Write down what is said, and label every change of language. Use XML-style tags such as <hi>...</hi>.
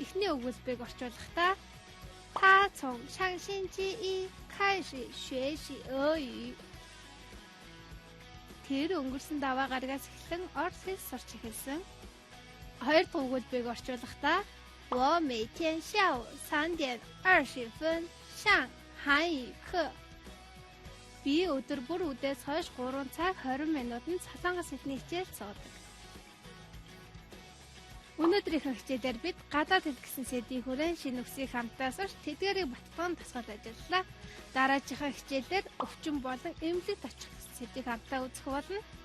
<mn>Эхний өгүүлбэрийг орчуулахдаа</mn> <zh>他从上星期一开始学习俄语.</zh> <mn>Тэр өнгөрсөн 7 гарагаас эхлэн орос хэл сурч эхэлсэн. Хоёр дахь өгүүлбэрийг орчуулахдаа</mn> <zh>我每天下午3点20分上韩语课.</zh> <mn>Би өдөр бүр үдээс хойш 3 цаг 20 минутанд солонгос хэлний хичээл суудаг. Өнөөдрийнхөө хичээлээр бид гадаад хэл гэсэн сэдвийн хүрээнд шинэ үгсийг хамтаа сурч тэдгээрийг баталган тасгал ажиллалаа. Дараачихаа хичээлээр өвчин болон эмнэлэгт очих сэдвийг хамтаа үзэх болно.</mn>